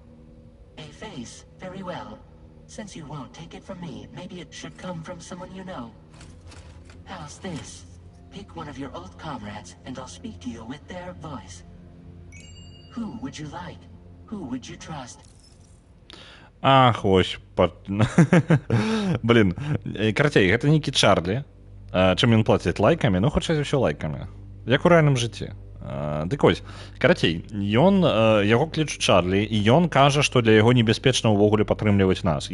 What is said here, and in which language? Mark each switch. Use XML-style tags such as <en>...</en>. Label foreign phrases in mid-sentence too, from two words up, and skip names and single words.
<en>A face, very well. Since you won't take it from me, maybe it should come from someone you know. How's this? Pick one of your old comrades, and I'll speak to you with their voice. Who would you like? Who would you trust?</en> <be>Ах, вось. Блін, карацей, гэта нейкі Чарлі. Чым ён плаціць? Лайкамі? Ну, хутчэй за ўсё лайкамі. Як у рэальным жыцці. Дык вось, карацей, яго клічуць Чарлі, і ён кажа, што для яго небяспечна ўвогуле падтрымліваць нас.</be>